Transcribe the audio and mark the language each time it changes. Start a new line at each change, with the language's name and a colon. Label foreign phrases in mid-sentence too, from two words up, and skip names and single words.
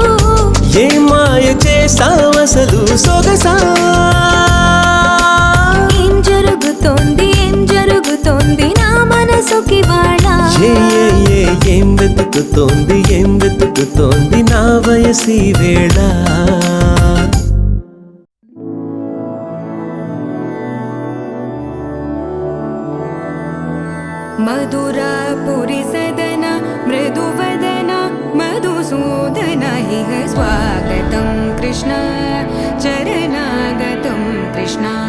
Telugu: ఏం మాయ చేసావసలు సొగసా ఏం జరుగుతోంది నా మనసుకి వాడ ఏం వెతుకుతోంది నా వయసి వేళ
Sanskrit: मधुरापुरी सदन मृदुवदन मधुसूदन इह स्वागतं कृष्ण चरणागतं कृष्ण